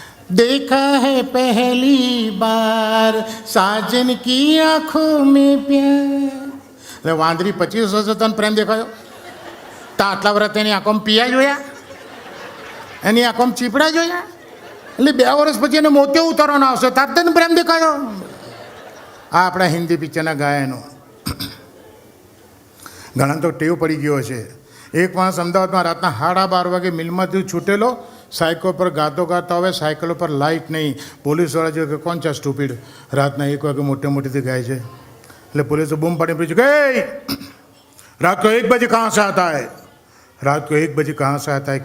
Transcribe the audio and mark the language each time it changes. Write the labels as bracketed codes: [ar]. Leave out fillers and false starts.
[hi] देखा है पहली बार साजन की आंखों में प्यार. [gu] એટલે વાંદરી 25 વર્ષે તને પ્રેમ દેખાયો? તા આટલા વર્ષ એની આંખોમાં પિયા જોયા, એની આંખોમાં ચીપડા જોયા, એટલે 2 વર્ષ પછી એને મોતિયો ઉતારવાનો આવશે, તાર તને પ્રેમ દેખાયો? આ આપણા હિન્દી પિક્ચરના ગાયનો. ઘણા તો ટેવ પડી ગયો છે. એક માણસ અમદાવાદમાં રાતના 12:30 વાગે મિલમાંથી છૂટેલો, સાયકલ પર ગાતો ગાતા હવે સાયકલ પર લાઇટ નહીં. પોલીસવાળા જો કે કોણ છે સ્ટુપિડ, રાતના 1 વાગે મોટેથી ગાય છે. એટલે પોલીસે બૂમ પાડી પૂછ્યું કે રાત [hi] को 1 बजे कहाँ से आता है, रात को 1 बजे कहाँ से आता है.